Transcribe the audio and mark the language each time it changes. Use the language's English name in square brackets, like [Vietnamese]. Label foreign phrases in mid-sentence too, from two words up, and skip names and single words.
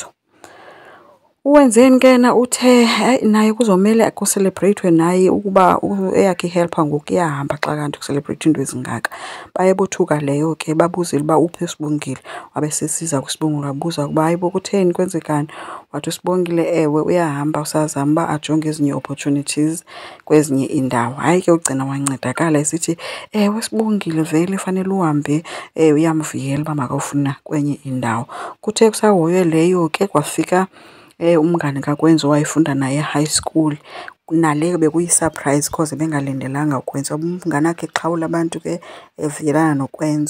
[Xhosa] Uwenzeni ke na uthe hayi naye kuzomele kucelebrate naye ukuba eyakhe ihelper ngoku iyahamba xa kanti kucelebrate into ezingaka. Baye bothuka leyo ke babuzile uba uphi uSibongile wabesesiza kuSibongile wabuza ukuba hayibo kutheni kwenzekani. Wathi uSibongile ewe uyahamba usazama uba ajonge ezinye opportunities kwezinye iindawo. Hayi ke ugcina wancedakala esithi ewe Sibongile vele fanele uhambe uyamvuyela uba makawufuna kwenye indawo. Kuthe kusahoywe leyo ke kwafika umngane kaKwenzo wayefunda naye [English] high school [Xhosa] naleyo bekuyi-surprise cause bengalindelanga uKwenzo. Umngane wakhe xhawula abantu ke evuyelana noKwenzo.